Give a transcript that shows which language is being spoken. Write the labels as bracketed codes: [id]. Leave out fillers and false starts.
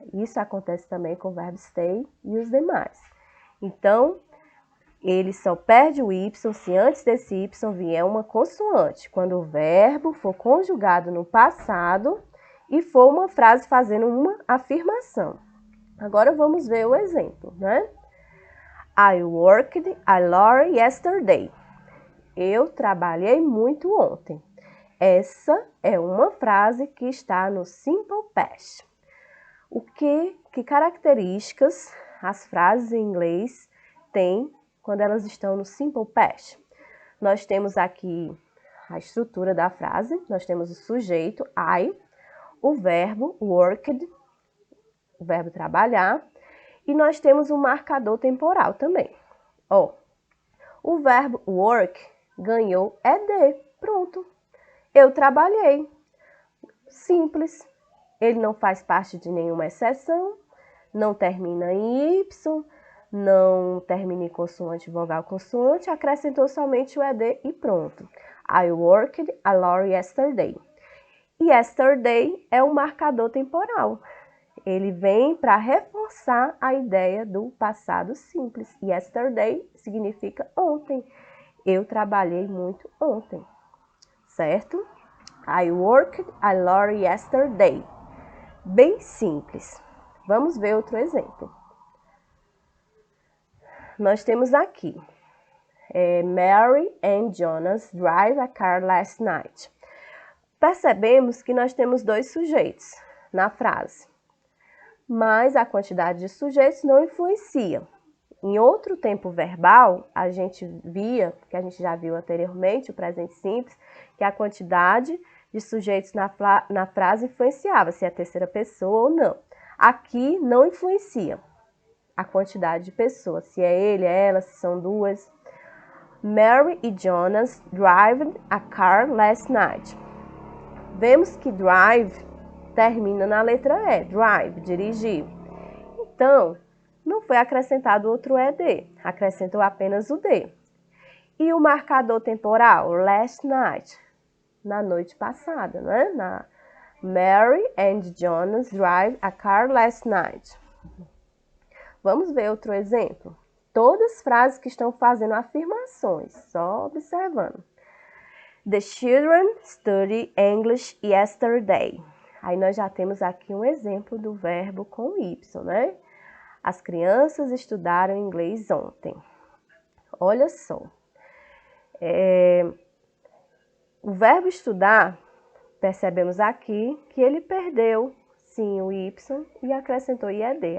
[pt] Isso acontece também com o verbo stay e os demais. Então, ele só perde o Y se antes desse Y vier uma consoante, quando o verbo for conjugado no passado e for uma frase fazendo uma afirmação. Agora vamos ver o exemplo, né? [en] I worked a lot yesterday. [pt] Eu trabalhei muito ontem. Essa é uma frase que está no Simple Past. Que características as frases em inglês têm quando elas estão no Simple Past? Nós temos aqui a estrutura da frase, nós temos o sujeito, I, o verbo, worked, o verbo trabalhar, e nós temos um marcador temporal também. O verbo work ganhou ED, pronto. Eu trabalhei. Simples. Ele não faz parte de nenhuma exceção, não termina em Y, não termina em consoante, vogal, consoante, acrescentou somente o ED e pronto. [en] I worked a lot yesterday. [pt] Yesterday é um marcador temporal. Ele vem para reforçar a ideia do passado simples. Yesterday significa ontem. Eu trabalhei muito ontem. Certo? [en] I worked a lot yesterday. [pt] Bem simples. Vamos ver outro exemplo. Nós temos aqui, [en] Mary and Jonas drive a car last night. [pt] Percebemos que nós temos dois sujeitos na frase, mas a quantidade de sujeitos não influencia. Em outro tempo verbal, a gente via, que a gente já viu anteriormente, o presente simples, que a quantidade de sujeitos na frase influenciava, se é a terceira pessoa ou não. Aqui não influencia a quantidade de pessoas, se é ele, é ela, se são duas. [en] Mary e Jonas drove a car last night. [pt] Vemos que drive termina na letra E, drive, dirigir. Então, não foi acrescentado outro ED, acrescentou apenas o D. E o marcador temporal, last night, na noite passada, né? [en] Mary and Jonas drive a car last night. [pt] Vamos ver outro exemplo. Todas as frases que estão fazendo afirmações, só observando. [en] The children studied English yesterday. [pt] Aí nós já temos aqui um exemplo do verbo com Y, né? As crianças estudaram inglês ontem. Olha só. O verbo estudar, percebemos aqui que ele perdeu, sim, o Y e acrescentou IED.